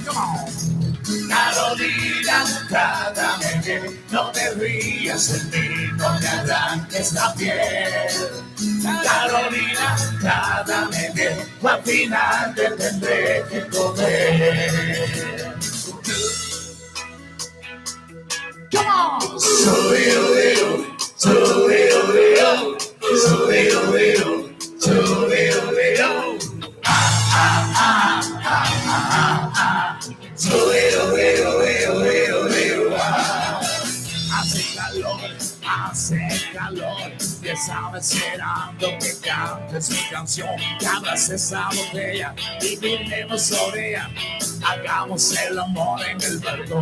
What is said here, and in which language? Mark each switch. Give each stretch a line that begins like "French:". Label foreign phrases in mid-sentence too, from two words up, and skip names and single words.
Spanish: Carolina, trátame bien, no te rías en mí, no te arranques la piel. Carolina, trátame bien, o al final te tendré que comer.
English: Come on! Choo-dee-doo-dee-doo, choo-dee-doo-dee-doo, choo-dee-doo-dee-doo, choo-dee-doo-dee-doo.
Spanish: Hace calor, y estaba esperando que cantes mi canción, que abras esa botella y brindemos sobre ella, hagamos el amor en el balcón.